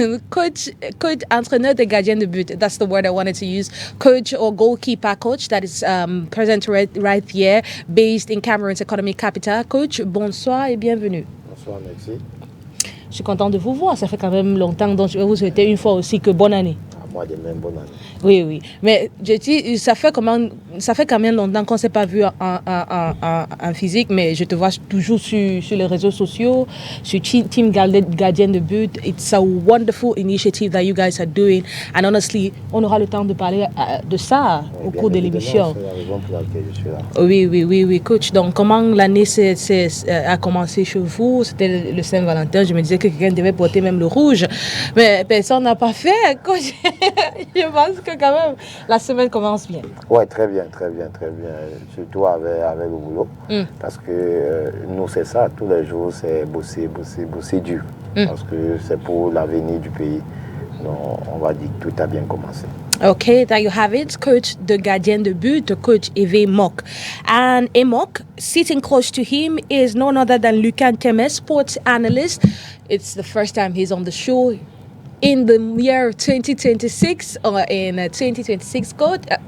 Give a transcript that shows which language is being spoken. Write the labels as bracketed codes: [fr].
[fr] Coach, entraîneur de gardien de but. [en] That's the word I wanted to use. Coach or goalkeeper coach that is present right here, based in Cameroon's economic capital. [fr] Coach, bonsoir et bienvenue. Bonsoir, merci. Je suis content de vous voir. Ça fait quand même longtemps, donc je vais vous souhaiter une fois aussi que bonne année. Moi de même, bonne année. Oui. Mais je dis, ça fait quand même longtemps qu'on ne s'est pas vu en physique, mais je te vois toujours sur les réseaux sociaux, sur Team Gardien de But. [en] It's a wonderful initiative that you guys are doing. And honestly, [fr] on aura le temps de parler de ça au cours de l'émission. C'est la raison pour laquelle je suis là. Oui, coach. Donc, comment l'année a commencé chez vous? C'était le Saint-Valentin. Je me disais que quelqu'un devait porter même le rouge. Mais personne n'a pas fait, coach. Je pense que quand même, la semaine commence bien. Ouais, très bien. Surtout avec le boulot. Parce que nous, c'est ça. Tous les jours, c'est bosser dur. Parce que c'est pour l'avenir du pays. Donc, on va dire que tout a bien commencé. [en] Okay, there you have it, coach the gardien de but, coach Hervé Mock. And Emok, sitting close to him, is none other than Lucan Temes, sports analyst. It's the first time he's on the show in the year 2026, or in 2026 code.